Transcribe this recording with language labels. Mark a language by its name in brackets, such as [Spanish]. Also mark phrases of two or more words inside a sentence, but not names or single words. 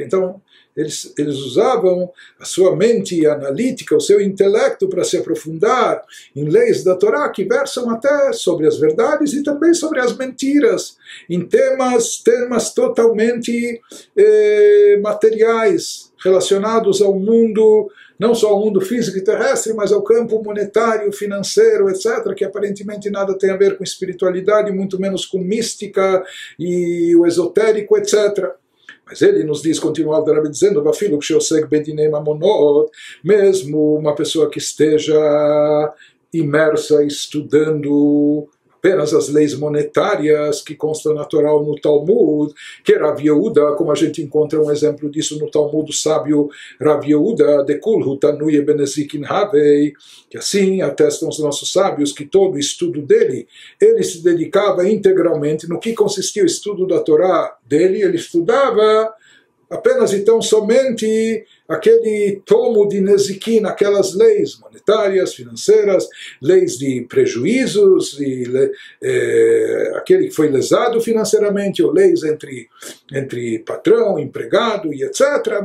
[Portuguese] Então eles usavam a sua mente analítica, o seu intelecto para se aprofundar em leis da Torá que versam até sobre as verdades e também sobre as mentiras, em temas totalmente materiais, relacionados ao mundo, não só ao mundo físico e terrestre, mas ao campo monetário, financeiro, etc., que aparentemente nada tem a ver com espiritualidade, muito menos com mística e o esotérico, etc. Mas ele nos diz, continua o Rebbe dizendo, [Hebrew] Vafilo ksheosek bedinei mamonot, [Portuguese] mesmo uma pessoa que esteja imersa estudando apenas as leis monetárias que constam na Torá ou no Talmud, que Rav Yehuda, como a gente encontra um exemplo disso no Talmud, o sábio Rav Yehuda, [Aramaic] de Kulhu Tanuye Benezikin Havei, [Portuguese] que assim atestam os nossos sábios que todo o estudo dele, ele se dedicava integralmente no que consistia o estudo da Torá dele, ele estudava apenas então somente aquele tomo de Nezikin, aquelas leis monetárias, financeiras, leis de prejuízos, aquele que foi lesado financeiramente, ou leis entre patrão, empregado e etc.